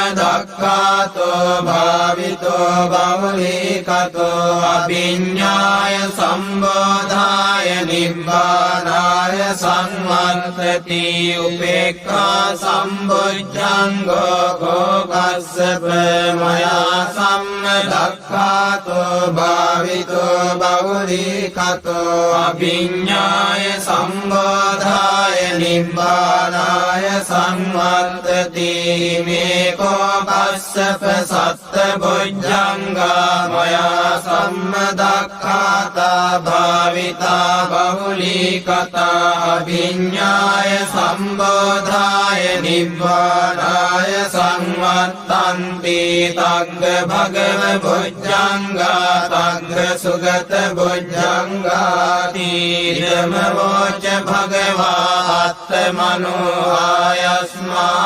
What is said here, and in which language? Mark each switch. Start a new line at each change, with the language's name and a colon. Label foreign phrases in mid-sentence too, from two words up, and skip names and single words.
Pali: සම්මදක්ඛාතෝ භාවිතෝ බහුලීකතෝ අභිඤ්ඤාය සම්බෝධාය නිබ්බානාය සංවත්තති උපේක්ඛා සම්බොජ්ජංගෝ කෝකස්සප මයා සම්මදක්ඛාතෝ භාවිතෝ බහුලීකතෝ අභිඤ්ඤාය සම්බෝධාය නිබ්බානාය සංවත්තති මේ කෝකස්සප සත්ත බොජ්ජංගා මයා සම්මදක්ඛාතා භාවිතා බහුලීකතා අභිඤ්ඤාය සම්බෝධාය නිබ්බානාය සංවත්තන්ති තග්ග භගව බොජ්ජංගා තග්ග සුගත බොජ්ජංගාති ධම්ම වෝච භගවා අත්තමනෝ ආයස්මා